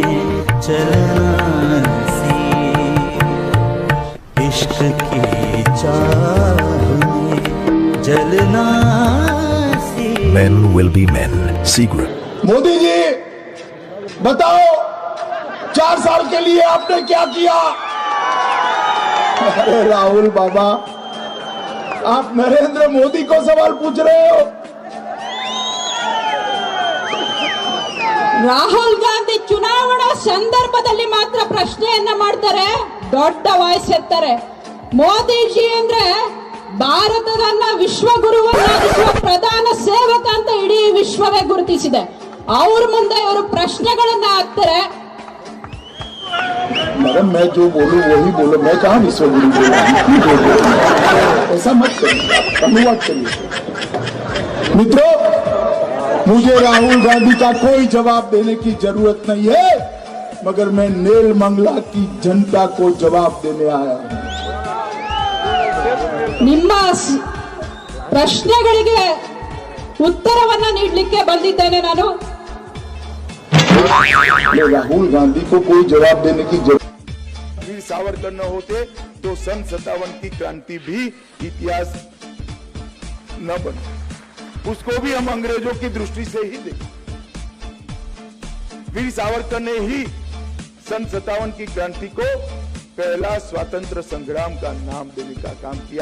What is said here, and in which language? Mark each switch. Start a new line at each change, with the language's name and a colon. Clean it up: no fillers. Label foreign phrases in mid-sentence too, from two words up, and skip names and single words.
Hindi: चलना सी, इश्क की चाह में जलना सी।
English: Men will be men. Secret.
Hindi: मोदी जी बताओ, 4 साल के लिए आपने क्या किया? अरे राहुल बाबा, आप नरेंद्र मोदी को सवाल पूछ रहे हो।
Kannada: ರಾಹುಲ್ ಗಾಂಧಿ ಚುನಾವಣಾ ಸಂದರ್ಭದಲ್ಲಿ ಮಾತ್ರ ಪ್ರಶ್ನೆಯನ್ನ ಮಾಡ್ತಾರೆ, ದೊಡ್ಡ ವಯಸ್ಸೆತ್ತಾರೆ. ಮೋದಿಜಿ ಅಂದ್ರೆ ಭಾರತದನ್ನ ವಿಶ್ವಗುರುವನ್ನಾಗಿಸುವ ಪ್ರಧಾನ ಸೇವಕ ಅಂತ ಇಡೀ ವಿಶ್ವವೇ ಗುರುತಿಸಿದೆ. ಅವ್ರ ಮುಂದೆ ಇವರು ಪ್ರಶ್ನೆಗಳನ್ನ ಹಾಕ್ತಾರೆ.
Hindi: मैडम मैं जो बोलूं वही बोलो, मैं कहाँ विश्वगुरु बोला, ऐसा मत करिए, अनुवाद करिए। मित्रों, मुझे राहुल गांधी का कोई जवाब देने की जरूरत नहीं है, मगर मैं नेलमंगला की जनता को जवाब देने आया हूं।
Kannada: ನಿಮ್ಮ ಪ್ರಶ್ನೆಗಳಿಗೆ ಉತ್ತರವನ್ನ ನೀಡಲಿಕ್ಕೆ ಬಂದಿದ್ದೇನೆ ನಾನು.
Hindi: राहुल गांधी को कोई जवाब देने की जरूरत। वीर सावरकर न होते तो सन 57 की क्रांति भी इतिहास न बने, उसको भी हम अंग्रेजों की दृष्टि से ही देखें। वीर सावरकर ने ही सन 57 की क्रांति को पहला स्वतंत्र संग्राम का नाम देने का काम किया।